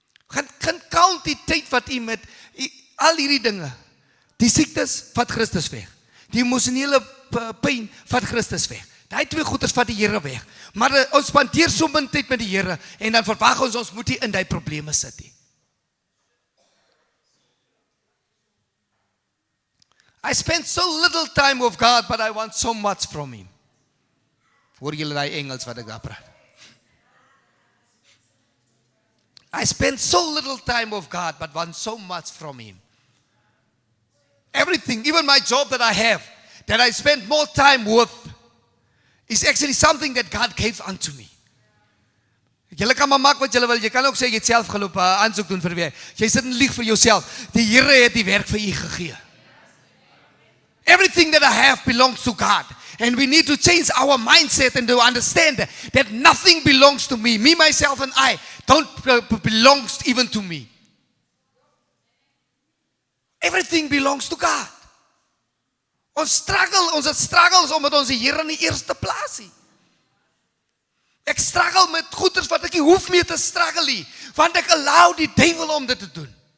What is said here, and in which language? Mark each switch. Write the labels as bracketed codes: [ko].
[af] Gaan count die tyd wat u met al hierdie dinge, die siektes vat Christus weg. Die emosionele pyn vat Christus weg. Daai 2 goeders vat die Here weg. Maar ons spandeer so min tyd met die Here en dan verwag ons moet nie in daai probleme sit nie. [en] I spend so little time with God, but I want so much from Him. [af] Hoor julle daai Engels wat ek daar praat? [en] I spend so little time with God, but want so much from Him. Everything, even my job that I have, that I spend more time with, is actually something that God gave unto me. [af] Julle kan maar maak wat julle wil, jy kan ook sê jy het self geloop, aansoek doen vir wie. Jy sit en lieg vir jouself. Die Here het die werk vir u gegee. [en] Everything that I have belongs to God. And we need to change our mindset and to understand that nothing belongs to me. Me, myself, and I don't belongs even to me. Everything belongs to God. [af] Ons struggles omdat ons die Here in die eerste plaas het. Ek struggle met goeders wat ek nie hoef mee te struggle nie, want ek allow die duiwel om dit te doen.